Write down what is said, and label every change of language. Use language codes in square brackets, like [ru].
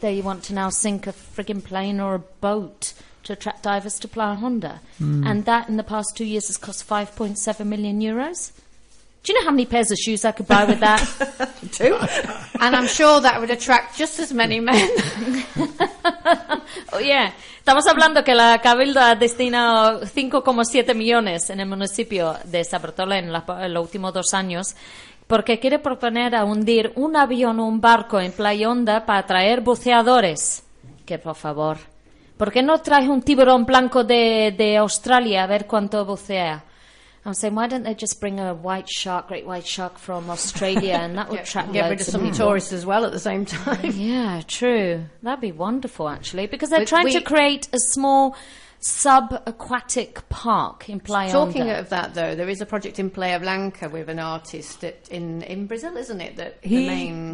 [en] They want to now sink a frigging plane or a boat to attract divers to Playa Honda. Mm. And that in the past 2 years has cost €5.7 million. Do you know how many pairs of shoes I could buy with that? Two. And I'm sure that would attract just as many men. Oh, yeah. [es] Estamos hablando que la Cabildo ha destinado 5,7 millones en el municipio de San Bartolo en los últimos dos años porque quiere proponer a hundir un avión o un barco en Playa Honda para traer buceadores. Que, por favor, ¿por qué no traes un tiburón blanco de Australia a ver cuánto bucea? [en] I'm saying, why don't they just bring a white shark, great white shark from Australia, and that would attract get rid of some tourists as well at the same time. Yeah, true. That'd be wonderful, actually, because they're trying to create a small sub-aquatic park in Playa Honda. Talking of that, though, there is a project in Playa Blanca with an artist that in Brazil, isn't it?